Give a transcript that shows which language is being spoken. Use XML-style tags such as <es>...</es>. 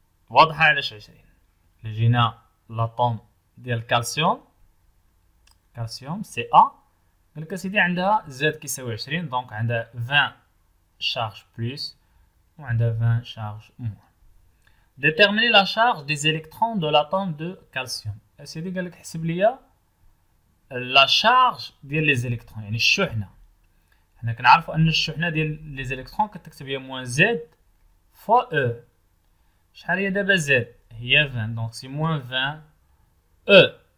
<ar>واضحه علاش 20؟ جينا لاطوم ديال الكالسيوم، كالسيوم سي ا، قالك اسيدي عندها زاد كيساوي 20، دونك عندها 20 شارج بلس وعندها 20 شارج موان.</ar> <fr>déterminer la charge des électrons de l'atome de calcium.</fr> <ar>اسيدي قالك حسب ليا لا شارج ديال لي زيليكترون، يعني الشحنه. حنا كنعرفوا ان الشحنه ديال لي زيليكترون كتكتب هي موان زد فوا او. شحال هي دابا زد؟ هي 20، دونك سي موان 20 او.</ar>